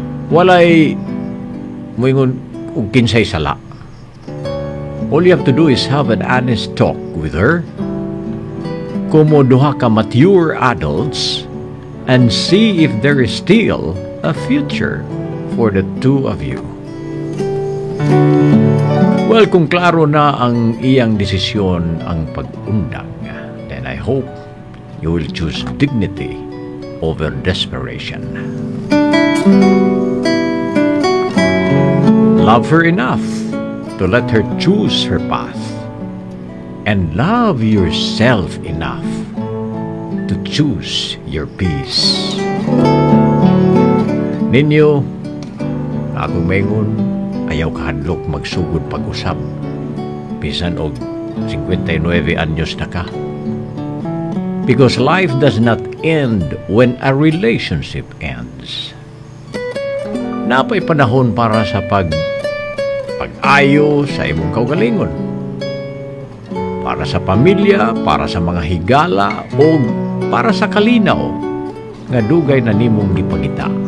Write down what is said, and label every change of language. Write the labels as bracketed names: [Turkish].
[Cebuano] Walay muingon og kinsay sala. [English] All you have to do is have an honest talk with her. [Cebuano] Kumo duha ka [English] mature adults and see if there is still a future for the two of you. Well, [Cebuano] kung klaro na ang iyang desisyon ang pag-undang, [English] then I hope you will choose dignity over desperation. Love her enough to let her choose her path, and love yourself enough to choose your peace. [Cebuano] Ninyo, akong mengon, ayaw kahadlok magsugod pag-usab. Bisan og 59 anyos na ka. [English] Because life does not end when a relationship ends. [Cebuano] Napay panahon para sa pag-ayo sa imong kaugalingon. Para sa pamilya, para sa mga higala, o para sa kalinaw nga dugay na nimong gipangita.